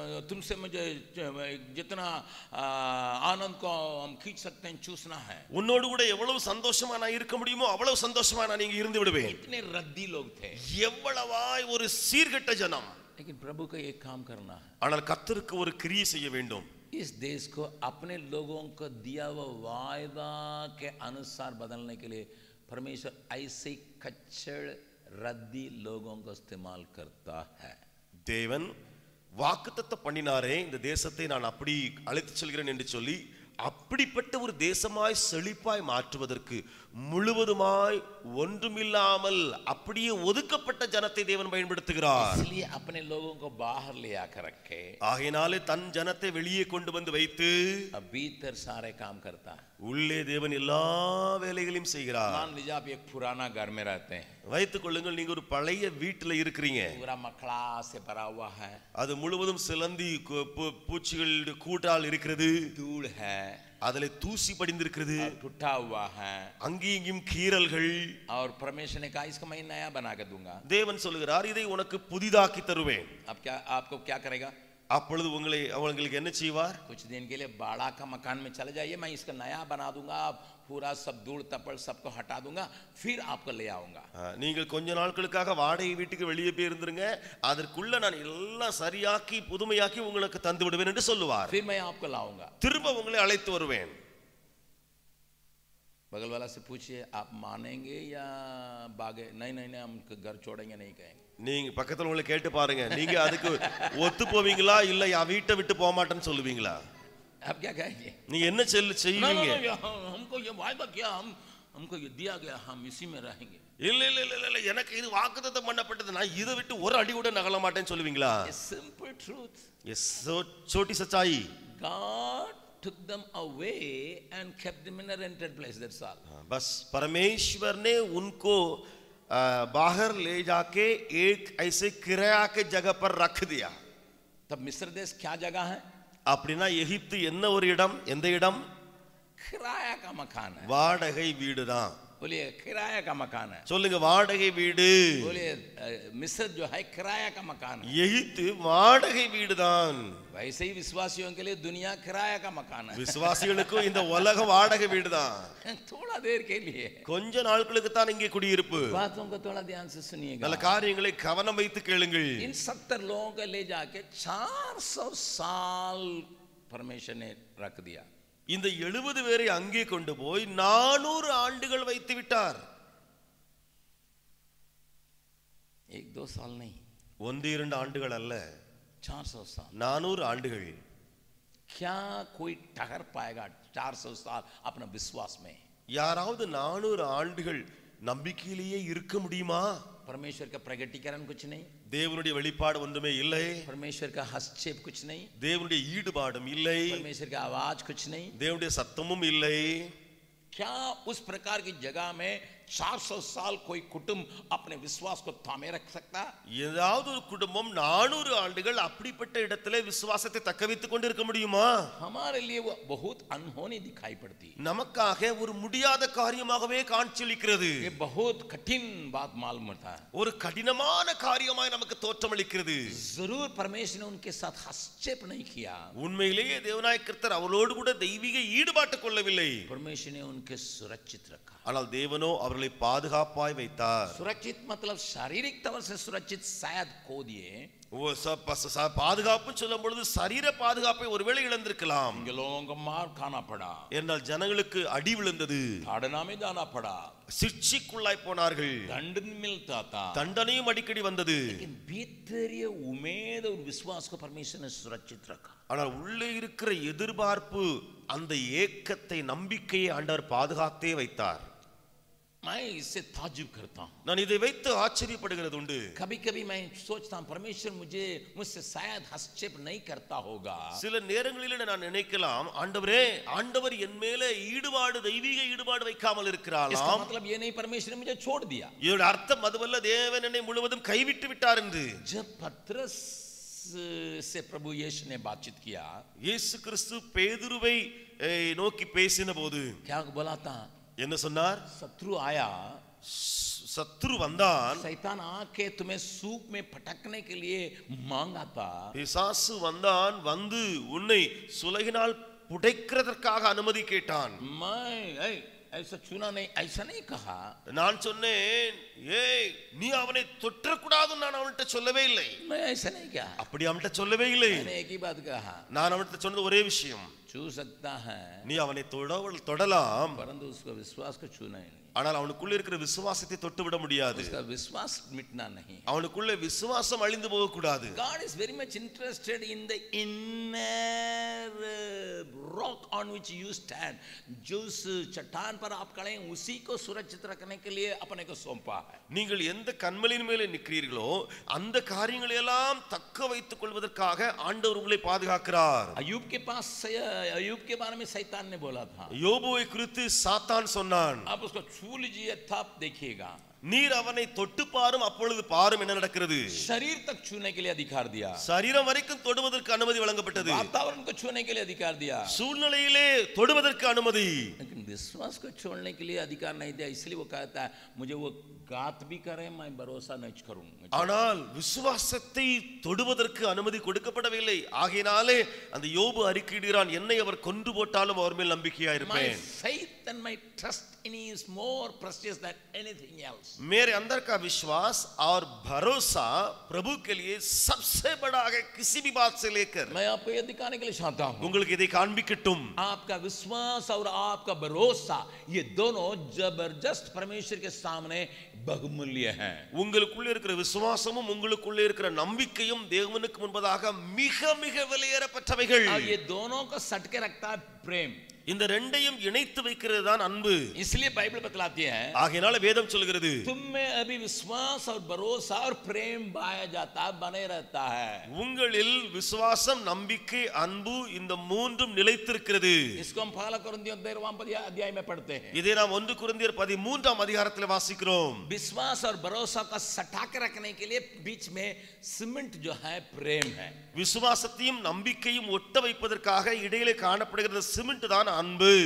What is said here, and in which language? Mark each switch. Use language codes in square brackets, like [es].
[hi] तुमसे मुझे जितना आनंद को हम खींच सकते हैं चूसना है. [ta] உன்னோடு கூட எவ்வளவு சந்தோஷமா நான் இருக்க முடியுமோ அவ்வளவு சந்தோஷமா நான் இங்க இருந்து விடுவேன். [hi] इतने रद्दी लोग थे, [ta] எவ்வளவாய் ஒரு சீர்கெட்ட ஜனம். [hi] लेकिन प्रभु का एक काम करना है. [ta] ஆனால் கர்த்தருக்கு ஒரு கிரியை செய்ய வேண்டும். [hi] इस देश को अपने लोगों को दिया हुआ वायदा के अनुसार बदलने के लिए परमेश्वर ऐसे कच्चड़ रद्दी लोगों को इस्तेमाल करता है. [ta] தேவன் வாக்குத்தத்தம் பண்ணினாரே, இந்த தேசத்தை நான் அப்படி அழைத்து செல்கிறேன் என்று சொல்லி அப்படிப்பட்ட ஒரு தேசமாய் செழிப்பாய் மாற்றுவதற்கு முழுவதுமாய் ஒன்றுமில்லாமல் அப்படியே ஒதுக்கப்பட்ட ஜனத்தை தேவன் பயன்படுத்துகிறார். [hi] इसलिए अपने लोगों को बाहर ले आकर रखे, [ta] ஆகையினாலே தன் ஜனத்தை வெளியே கொண்டு வந்து வைத்து [hi] भीतर सारे काम करता है. [ta] உள்ளே தேவன் எல்லா வேலைகளையும் செய்கிறார். [hi] मान लीजिए आप एक पुराना घर में रहते हैं, [ta] வைத்துக் கொள்ளுங்கள், நீங்க ஒரு பழைய வீட்டுல இருக்கிறீங்க, [hi] पूरा मखड़ा से भरा हुआ है, [ta] அது முழுவதும் சிலந்தி பூச்சிகள் கூட்டால் இருக்கிறது, [hi] धूल है, [ta] அதுல தூசி படிந்திருக்கிறது, [hi] टूटा हुआ है, [ta] அங்கேயும் இங்கேயும் கீறல்கள். [hi] और परमेश्वर ने कहा इसको मैं नया बना के दूंगा. [ta] தேவன் சொல்லுகிறார், இதை உனக்கு புதிதாக்கி தருவேன். [hi] अब क्या आपको क्या करेगा? [ta] அப்பொழுது உங்களுக்கு என்ன செய்வார்? [hi] कुछ दिन के लिए बाड़ा का मकान में चले जाइए, मैं इसका नया बना दूंगा, पूरा सब धूल तपड़ सबको हटा दूंगा, फिर आपको ले आऊंगा. [ta] நீங்கள் கொஞ்ச நாட்களுக்காக வாடகை வீட்டுக்கு வெளியே போய் இருந்துருங்க, அதற்குள்ள நான் எல்லாம் சரியாக்கி புதுமையாக்கி உங்களுக்கு தந்து விடுவேன் என்று சொல்லுவார். [hi] फिर मैं आपको लाऊंगा, [ta] திரும்ப உங்களை அழைத்து வருவேன். [hi] बगल वाला से पूछिए, आप मानेंगे या बागे? नहीं नहीं नहीं, हम घर छोड़ेंगे नहीं कहेंगे. [ta] நீங்க பக்கத்துல உங்களை கேட்டு பாருங்க, நீங்க அதுக்கு ஒத்து போவீங்களா இல்ல யா வீட்டை விட்டு போக மாட்டேன்னு சொல்லுவீங்களா? [hi] आप क्या कहेंगे? [ta] நீங்க என்ன செய்வீங்க? [hi] हमको ये वायदा किया, हमको ये दिया गया, हम इसी में रहेंगे. [ta] இல்ல இல்ல இல்ல இல்ல, எனக்கு இது வாக்குத்தத்தம் பண்ணப்பட்டது, நான் இதை விட்டு ஒரு அடி கூட நகல மாட்டேன்னு சொல்லுவீங்களா? [en] Simple truth. [hi] எஸ், छोटी सच्चाई. [en] God took them away and kept them in a rented place, that's all. [hi] बस परमेश्वर ने उनको बाहर ले जाके एक ऐसे किराया के जगह पर रख दिया. तब मिस्र देश क्या जगह है? [ta] அப்படினா எகிப்து என்ன ஒரு இடம், எந்த இடம்? [hi] किराया का मकान है. [ta] வாடகை வீடு தான். [hi] बोलिए किराया का मकान है. [ta] சொல்லுங்க, வாடகை வீடு. [hi] बोलिए मिस्र जो है किराया का मकान है. [ta] எகிப்து வாடகை வீடு தான். [hi] वैसे ही विश्वासियों के लिए दुनिया किराया का मकान है. [ta] விசுவாசிகளுக்கும் இந்த உலகம் வாடகை வீடு தான். [hi] थोड़ा देर के लिए, [ta] கொஞ்ச நாட்களுக்கு தான் இங்கே குடியிருப்பு. [hi] बातों को थोड़ा ध्यान से सुनिएगा. [ta] நல்ல காரியங்களை கவனம் வைத்து கேளுங்கள். [hi] इन 70 लोगों को ले जाके 400 साल परमेश्वर ने रख दिया. [ta] இந்த 70 பேரை அங்கே கொண்டு போய் 400 ஆண்டுகள் வைத்து விட்டார். [hi] 1-2 साल नहीं, [ta] 1-2 ஆண்டுகள் அல்ல, [hi] 400 साल. [ta] 400 ஆண்டுகள். [hi] क्या कोई ठहर पाएगा 400 साल अपना विश्वास में? [ta] யாராவது 400 ஆண்டுகள் நம்பிக்கையிலேயே இருக்க முடியுமா? [hi] परमेश्वर का प्रगटीकरण कुछ नहीं, [ta] தேவனுடைய வெளிப்பாடு ஒன்றுமே இல்லை, [hi] परमेश्वर का हस्तक्षेप कुछ नहीं, [ta] தேவனுடைய ஈடுபாடும் இல்லை, [hi] परमेश्वर का आवाज कुछ नहीं. [ta] தேவனுடைய சத்தமும் இல்லை. [hi] क्या उस प्रकार की जगह में 400 साल कोई कुटुंब अपने विश्वास को थामे रख सकता? [ta] ஏதாவது ஒரு குடும்பம் 400 ஆண்டுகள் அப்படிப்பட்ட இடத்திலே விசுவாசத்தை தக்க வைத்துக் கொண்டு இருக்க முடியுமா? [hi] हमारे लिए वो बहुत अनहोनी दिखाई पड़ती. [ta] நமக்காக ஒரு முடியாத காரியமாகவே காட்சியளிக்கிறது. [hi] ये बहुत कठिन बात मालूम होता है. [ta] ஒரு கடினமான காரியமாய் நமக்கு தோற்றமளிக்கிறது. [hi] जरूर परमेश्वर ने उनके साथ हस्तक्षेप नहीं किया, [ta] உண்மையிலேயே தேவனாய கர்த்தர் அவளோடு கூட தெய்வீக ஈடுபாட்டு கொள்ளவில்லை. [hi] परमेश्वर ने उनके सुरक्षित रखा. [ta] ஆனால் தேவனோ அவர்களை பாதுகாப்பாய் வைத்தார். [hi] सुरक्षित मतलब शारीरिक तौर से सुरक्षित शायद खो दिए. [ta] பாதுகாப்பு சொல்லும் பொழுது சரீர பாதுகாப்பை ஒருவேளை இழந்திருக்கலாம். [hi] इनके लोगों को मार खाना पड़ा, [ta] என்றால் ஜனங்களுக்கு அடி விழுந்தது, [hi] ताड़ना में जाना पड़ा, [ta] சிக்ஷைக்குள்ளாய் போனார்கள், [hi] दंड मिलता था, [ta] தண்டனையும் அடிக்கடி வந்தது. [hi] लेकिन भीतरीय उम्मीद और विश्वास को परमेश्वर ने सुरक्षित रखा. [ta] ஆனால் உள்ளே இருக்கிற எதிர்பார்ப்பு, அந்த ஏக்கத்தை, நம்பிக்கையை ஆண்டவர் பாதுகாத்தே வைத்தார். [hi] मैं इससे ताज्जुब करता हूं. [ta] நான் இதை வைத்து ஆச்சரியப்படுகிறது உண்டு. [hi] कभी कभी मैं सोचता हूं परमेश्वर मुझसे शायद हस्तक्षेप नहीं करता होगा. [ta] சில நேரங்களில் நான் நினைக்கலாம், ஆண்டவரே, ஆண்டவர் என் மேலே ஈடுபாடு, தெய்வீக ஈடுபாடு வைக்காமல் [hi] इसका [ta] இருக்கிறாராம். [hi] मतलब ये नहीं परमेश्वर ने मुझे छोड़ दिया. [ta] இதோட அர்த்தம் அதுவல்ல தேவன் என்னை முழுவதும் கைவிட்டு விட்டார் என்று. [hi] जब पतरस से प्रभु यीशु ने बातचीत किया, [ta] இயேசு கிறிஸ்து பேதுருவை நோக்கி பேசின போது [hi] क्या बोला था? [ta] என்ன சொன்னார்? [hi] शत्रु आया, [ta] சத்ரு வந்தான், [hi] शैतान आके तुम्हें सूप में पटकने के लिए मांगा था, [ta] பிசாசு வந்தான், வந்து உன்னை சுலகினால் புடைக்கிறதற்காக அனுமதி கேட்டான். [hi] मैं ऐसा चुना नहीं, ऐसा नहीं कहा. [ta] நான் சொன்னேன், ஏய் நீ அவனை தொற்றக்கூடாதுன்னு நான் அவன்கிட்ட சொல்லவே இல்லை. [hi] मैं ऐसा नहीं कहा, [ta] அப்படி அவன்கிட்ட சொல்லவே இல்லை. [hi] मैंने एक ही बात कहा, [ta] நான் அவன்கிட்ட சொன்னது ஒரே விஷயம், [hi] छू सकता है [ta] நீ அவனை தொடலாம், [hi] परंतु उसका विश्वास को छूना ही नहीं, [ta] ஆனால் அவனுக்குள்ள இருக்கிற விசுவாசத்தை தொட்டு விட முடியாது. [hi] उसका विश्वास मिटना नहीं. [ta] அவனுக்குள்ள விசுவாசம் அழிந்து போக கூடாது. [en] God is very much interested in the inner rock on which you stand. [hi] जो उस चट्टान पर आप खड़े हैं उसी को सुरक्षित रखने के लिए अपने को सौंपा है. [ta] நீங்கள் எந்த கன்மலையின் மேலே நிற்கிறீர்களோ அந்த காரியங்களை எல்லாம் தக்க வைத்துக் கொள்வதற்காக ஆண்டவர் உங்களை பாதுகாக்கிறார். [hi] अय्यूब के पास अय्यूब के बारे में शैतान ने बोला था, [ta] யோபுவை குறித்து சாத்தான் சொன்னான், [hi] आप उसको छू लीजिए तब देखिएगा. [ta] நீர் அவனை தொட்டு பாரும், அப்பொழுது பாரும் என்ன நடக்கிறது. [hi] शरीर तक छूने के लिए अधिकार दिया, [ta] சரீரம் வரைக்கும் தொடுவதற்கு அனுமதி வழங்கப்பட்டது, [hi] वातावरण को छूने के लिए अधिकार दिया, [ta] சூழ்நிலையிலே தொடுவதற்கு அனுமதி. [hi] लेकिन विश्वास को छोड़ने के लिए अधिकार नहीं दिया. इसलिए वो कहता है मुझे वो घात भी करे मैं भरोसा नहीं करूंगा. [ta] ஆனால் விசுவாசத்தை தொடுவதற்கு அனுமதி கொடுக்கப்படவில்லை. ஆகையினாலே அந்த யோபு அறிக்கையிடுகிறான், என்னை அவர் கொன்று போட்டாலும் அவர் மேல் நம்பிக்கையா [en] My [ta] இருப்பேன். [en] faith and my trust in Him is more precious than anything else. [hi] मेरे अंदर का विश्वास और भरोसा प्रभु के लिए सबसे बड़ा है, किसी भी बात से लेकर. मैं आपको ये दिखाने के लिए चाहता हूँ, [ta] உங்களுக்கு இதை காண்பிக்கட்டும். [hi] आपका विश्वास और आपका भरोसा ये दोनों जबरदस्त परमेश्वर के सामने बहुमूल्य हैं. [ta] உங்களுக்குள்ள இருக்கிற விசுவாசமும் உங்களுக்குள்ள இருக்கிற நம்பிக்கையும் தேவனுக்கு முன்பதாக மிக மிக விலையேறப்பட்டவைகள். [hi] और ये दोनों को सट के रखता है प्रेम. [ta] இந்த ரெண்டையும் இணைத்து வைக்கிறது தான் அன்பு. [hi] इसलिए बाइबल बतलाती है, [ta] ஆகையினால வேதம் சொல்கிறது, [hi] तुम में अभी विश्वास और भरोसा और प्रेम पाया जाता बने रहता है. [ta] உங்களில் விசுவாசம், நம்பிக்கை, அன்பு இந்த மூன்றும் நிலைத்திருக்கிறது. [hi] इसको हम पहला कुरिन्थियों 13वां अध्याय में पढ़ते हैं. [ta] இதை நாம் 1 கொரிந்தியர் 13ஆம் அதிகாரத்தில் வாசிக்கிறோம். [hi] विश्वास और भरोसा का सटा के रखने के लिए बीच में सीमेंट जो है प्रेम है. [ta] விசுவாசத்தையும் நம்பிக்கையும் ஒட்ட வைப்பதற்காக இடையிலே காணப்படுகிற சிமெண்ட் தான் அன்பு.